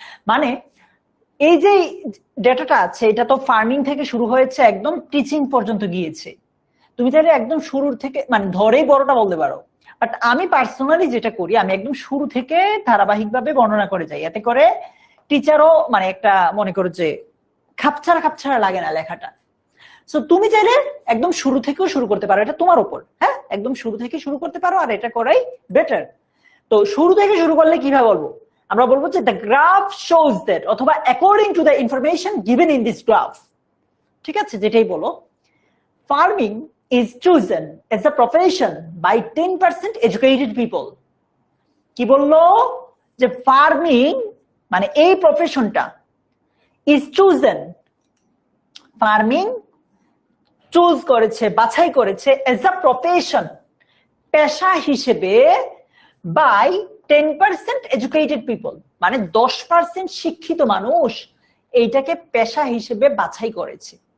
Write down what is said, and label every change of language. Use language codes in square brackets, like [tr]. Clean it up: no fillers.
[bn] মানে এই যে ডেটাটা আছে এটা তো ফার্মিং থেকে শুরু হয়েছে একদম টিচিং পর্যন্ত গিয়েছে, তুমি চাইলে একদম শুরুর থেকে মানে ধরেই বড়টা বলতে পারো, বাট আমি পার্সোনালি যেটা করি আমি একদম শুরু থেকে ধারাবাহিকভাবে বর্ণনা করে যাই, এতে করে টিচারও মানে একটা মনে করো যে খাপছাড়া লাগে না লেখাটা। সো তুমি চাইলে একদম শুরু থেকেও শুরু করতে পারো, এটা তোমার উপর। হ্যাঁ, একদম শুরু থেকে শুরু করতে পারো, আর এটা করাই বেটার। তো শুরু থেকে শুরু করলে কিভাবে বলবো? আমরা বলবো যে [en] The graph shows that, অথবা according to the information given in this graph. [bn] ঠিক আছে, যেটাই বলো, [en] Farming is chosen as a profession by 10% educated people। [bn] কি বললো? যে ফার্মিং মানে এই প্রফেশনটা [en] is chosen, [bn] ফার্মিং চুজ করেছে, বাছাই করেছে [en] as a profession [bn] পেশা হিসেবে [en] by 10% educated people, [bn] মানে 10% শিক্ষিত মানুষ এইটাকে পেশা হিসেবে বাছাই করেছে।